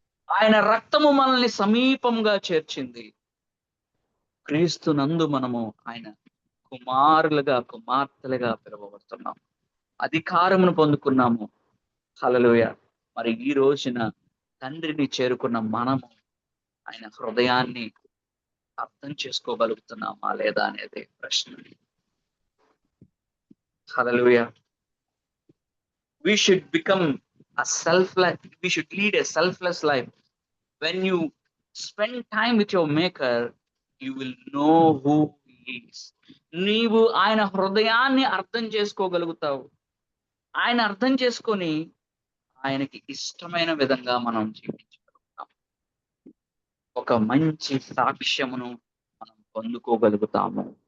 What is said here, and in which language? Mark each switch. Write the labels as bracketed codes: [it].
[te] ఆయన రక్తము మనల్ని సమీపంగా చేర్చింది. క్రీస్తు నందు మనము ఆయన కుమారులుగా కుమార్తెలుగా పిలువబడుతున్నాం, అధికారమును పొందుకున్నాము. హల్లెలూయా. మరి ఈ రోజున తండ్రిని చేరుకున్న మనము ఆయన హృదయాన్ని అర్థం చేసుకోగలుగుతున్నామా లేదా అనేది ప్రశ్న. హల్లెలూయా. [en] We should become a we should lead a selfless life. When you spend time with your maker, you will know who he is. [te] నీవు ఆయన హృదయాన్ని అర్థం చేసుకోగలుగుతావు. ఆయన అర్థం చేసుకొని ఆయనకి ఇష్టమైన విధంగా మనం జీవించగలుగుతాం. ఒక మంచి సాక్ష్యమును మనం పొందుకోగలుగుతాము.